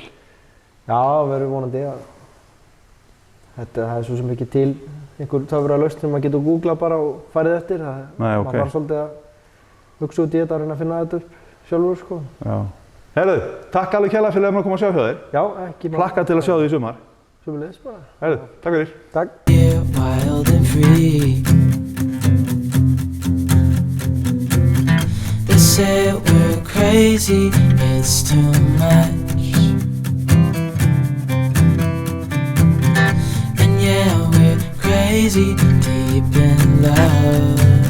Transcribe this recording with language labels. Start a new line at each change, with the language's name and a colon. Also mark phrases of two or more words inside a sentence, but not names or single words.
Icelandic: Já, verður vonandi að það er svo sem ekki til einhver töfra lausn sem maður getur googlað bara og farið eftir. Nei, ok. Maður var svolítið að hugsa út í þetta og reyna að finna þetta upp sjálfur, sko. Já. Herðu, takk alveg kærlega fyrir að maður koma að sjá hjá þér. Já, ekki maður. Hlakka til að sjá þig í sumar. Sömuleiðis bara. Herðu, takk fyrir. Takk.
English: We're wild and free. They say we're crazy, it's too much. And yeah, we're crazy, deep in love.